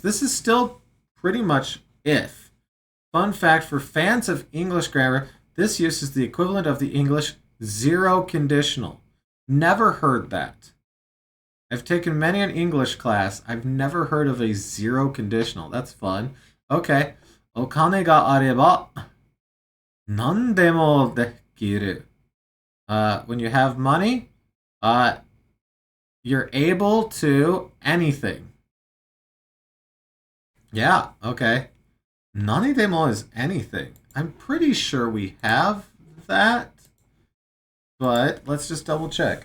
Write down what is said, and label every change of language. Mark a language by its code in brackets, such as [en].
[en] This is still pretty much if. Fun fact for fans of English grammar, this use is the equivalent of the English zero conditional. Never heard that. I've taken many an English class. I've never heard of a zero conditional. That's fun. Okay. [ja] お金があれば何でもできる. [en] When you have money, you're able to anything. Yeah, okay. 何でも is anything. I'm pretty sure we have that. But let's just double check.